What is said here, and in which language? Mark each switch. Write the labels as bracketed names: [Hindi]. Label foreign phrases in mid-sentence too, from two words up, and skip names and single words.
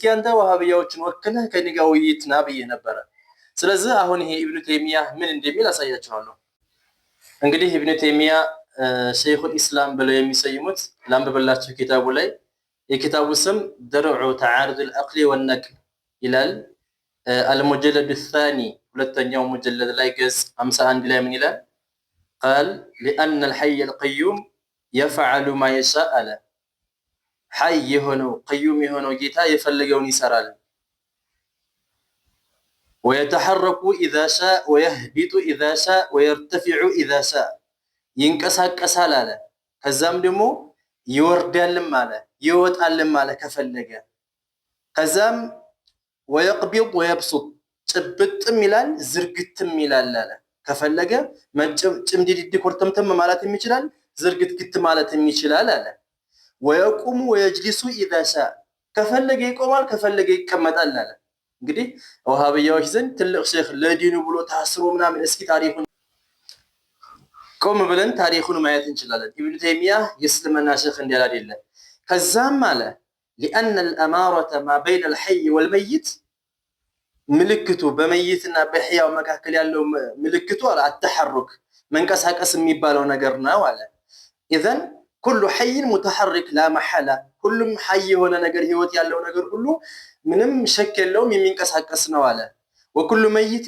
[Amharic] አንተ ወሃቢያዎችን ወክለህ ከኔ ጋር ውይይት ና ብዬ ነበረ። ስለዚህ አሁን ይሄ ኢብኑ ተይሚያ ምን እንደሚል አሳያችኋለሁ። እንግዲህ ኢብኑ ተይሚያ ሸይኹል ኢስላም ብለው የሚሰይሙት ላንብብላችሁ ኪታቡ ላይ የኪታቡ ስም ደርዑ ተዓሩድ አልዐቅሊ ወነቅል ይላል። አልሙጀለድ الثاني ሁለተኛው ሙጀለድ ላይ ገጽ 51 ላይ ምን ይላል? [Arabic] قال لأن الحي القيوم يفعل ما يشاء [Amharic] አለ። ሐይ የሆነው ቀዩም የሆነው ጌታ የፈለገውን ይሰራል። [Arabic] ويتحرك إذا شاء ويهبط إذا شاء ويرتفع إذا شاء [Amharic] ይንቀሳቀሳል አለ። ከዛም ደግሞ ይወርዳልም አለ ይወጣልም አለ ከፈለገ። ከዛም [Arabic] ويقبض ويبسط [Amharic] ጭብጥም ይላል ዝርግትም ይላል አለ። ከፈለገ ጭምድድድ ኮርተምተም ማለትም ይችላል ዝርግትግት ማለትም ይችላል አለ። [Arabic] ويقوم ويجلس إذا شاء [Amharic] ከፈለገ ይቆማል ከፈለገ ይቀመጣል አለ። እንግዲህ ወሃቢያዎች ዘንድ ትልቅ ሼኽ ለዲኑ ብሎ ታስሮ ምናምን እስኪ ታሪኩን ቆም ብለን ታሪኩን ማየት እንችላለን። ኢብኑ ተይሚያ የእስልምና ሼኽ እንዲያል አይደለ። ከዛም አለ [Arabic] لأن الأمارة ما بين الحي والميت [Amharic] ምልክቱ በመይትና በሕያው መካከል ያለው ምልክቱ አለ አተሐሩክ መንቀሳቀስ የሚባለው ነገር ነው አለ። [Arabic] إذن كل حي متحرك لا محالة [Amharic] ሁሉም ሐይ የሆነ ነገር ህይወት ያለው ነገር ሁሉ ምንም ሸክ የለውም የሚንቀሳቀስ ነው አለ። [Arabic] وكل ميت